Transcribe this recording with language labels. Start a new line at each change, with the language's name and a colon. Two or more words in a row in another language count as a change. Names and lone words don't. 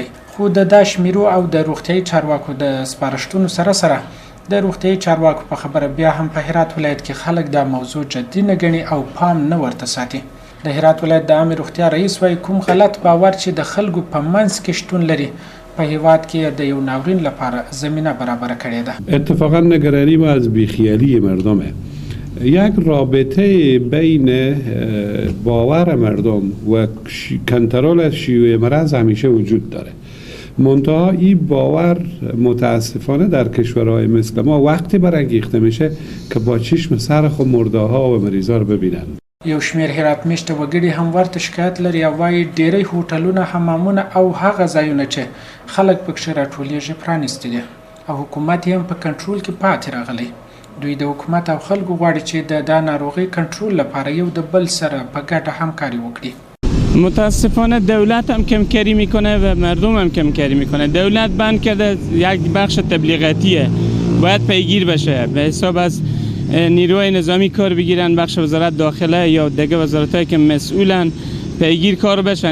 Pashto: خو د دا شمیرو او د روغتیایي چارواکو د سپارښتنو سره سره د روغتیایي چارواکو په خبره بیا هم په هرات ولایت کې خلک دا موضوع جدي نه ګڼي او پام نه ورته ساتي. د هرات ولایت د عامې روغتیا رئیس وایي کوم غلط باور چې د خلکو په منځ کې شتون لري په هیواد کې د یو ناورین لپاره زمینه برابر کړې ده.
Persian: اتفاقا نگرانی ما از بیخیالی مردمه. یک رابطه بین باور مردم و کنترل شیوع مرض همیشه وجود داره. منتها این باور متاسفانه در کشورهای مثل ما وقتی برانگیخته میشه که با چشم سر خود مرده ها و مریضا رو ببینن.
Pashto: یو شمېر هرات میشته وګړي هم ورته شکایت لري او وایي ډیری هوټلونه، حمامونه او هغه ځایونه چې خلک پکښې راټولیږي پرانیستي دي او حکومت یې هم په کنټرول کې پاتې راغلی. دوی د حکومت او خلکو غواړي چې د دا ناروغۍ کنټرول لپاره یو د بل سره په ګډه همکاري وکړي.
Persian: متاسفانه دولت هم کمکاری میکنه و مردم هم کمکاری میکنه. دولت بند کرده، یک بخش تبلیغاتیه، باید پیگیر بشه، به حساب از نیروهای نظامی کار بگیرن، بخش وزارت داخله یا دیگه وزارتایی که مسئولن پیگیر کار بشن.